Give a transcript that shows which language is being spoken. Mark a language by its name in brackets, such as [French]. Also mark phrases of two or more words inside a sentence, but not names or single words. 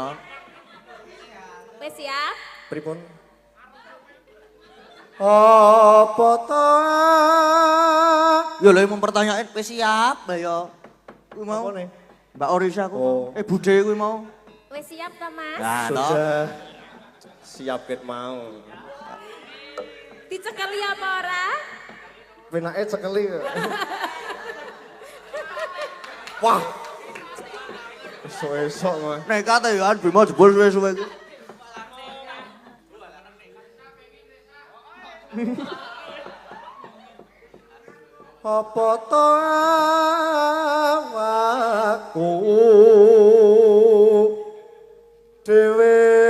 [Javanese] Wis siap? Pripun? Apa ta? Ya lha mempertanyakan wis siap lah ya. Kuwi mau. Apa nih? Mbak Orisa ku. Oh. Budhe kuwi mau. Wis siap ta, Mas? Nah, toh. Sudah siap ket mau. Dicekeli apa ora? Penake cekeli. Wah. Esok-esok mah. Nekat ya Bimo jebol suwe-suwe iki. Apa ta awakku dhewe